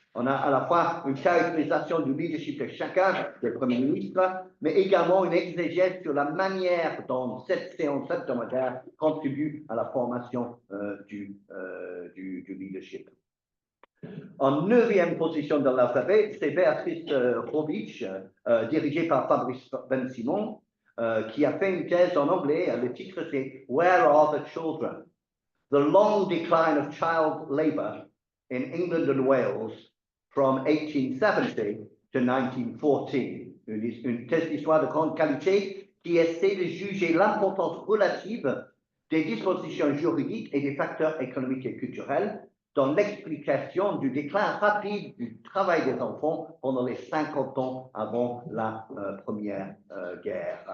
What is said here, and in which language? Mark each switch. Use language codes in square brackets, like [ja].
[fr] On a à la fois une caractérisation du leadership de chacun des premiers ministres, mais également une exégèse sur la manière dont cette séance hebdomadaire contribue à la formation du leadership. En neuvième position de l'alphabet, c'est Béatrice Rovich, dirigée par Fabrice Ben-Simon, qui a fait une thèse en anglais. Le titre, c'est [en] Where are the children? The long decline of child labor in England and Wales from 1870 to 1914. [fr] Une thèse d'histoire de grande qualité qui essaie de juger l'importance relative des dispositions juridiques et des facteurs économiques et culturels dans l'explication du déclin rapide du travail des enfants pendant les 50 ans avant la Première Guerre.